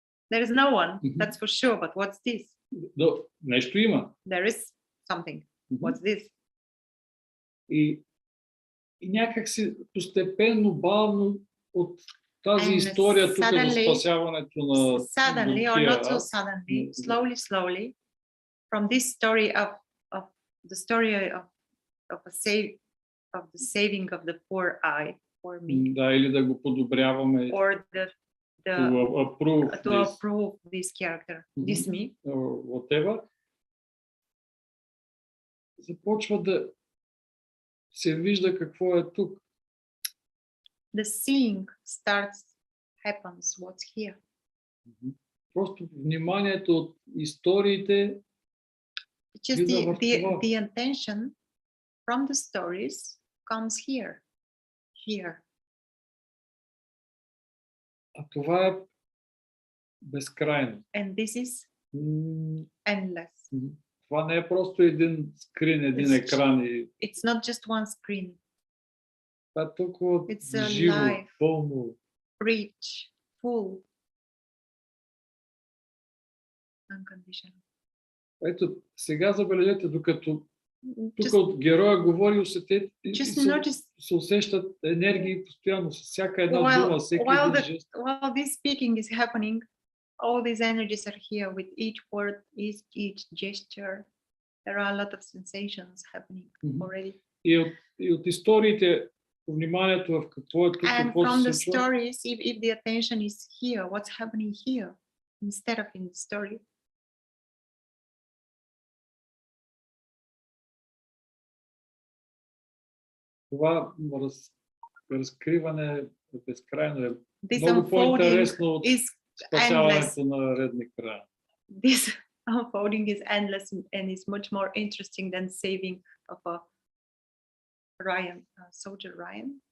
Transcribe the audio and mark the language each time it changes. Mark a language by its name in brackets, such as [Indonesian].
[English] There is no one, that's for sure, but what's this? [Bulgarian] Нещо има. [English] There is something. What's this? [Bulgarian] И някак си постепенно, бавно от тази история тук за спасяването на [English] suddenly or not so suddenly, slowly, from this story of the story of the saving of the poor me. [Bulgarian] Да, или да го подобряваме. [English] Or to approve this character, this me. Or whatever. [Bulgarian] Започва да се вижда какво е тук. [English] The seeing happens, what's here. [Bulgarian] Просто вниманието от историите. [English] Just the attention from the stories comes here. [Bulgarian] А това е безкрайно. [English] And this is endless. [Bulgarian] Това не е просто един скрин, един екран. [English] It's not just one screen. [Bulgarian] Това е толкова живо, пълно. [English] Rich, full, unconditional. [Bulgarian] Ето, сега забележете, докато тук от героя говори, се усещат енергии постоянно, с всяка една дума, всеки един жест. [English] While this speaking is happening, all these energies are here with each word, each gesture. There are a lot of sensations happening already. [Bulgarian] И от историите, вниманието в какво е тук, какво се случва. [English] And from the stories, if the attention is here, what's happening here, instead of in the story. [Bulgarian] Това разкриване е безкрайно, е много по-интересно от спасяването на редни края. [English] This unfolding is endless and is much more interesting than saving of a soldier Ryan.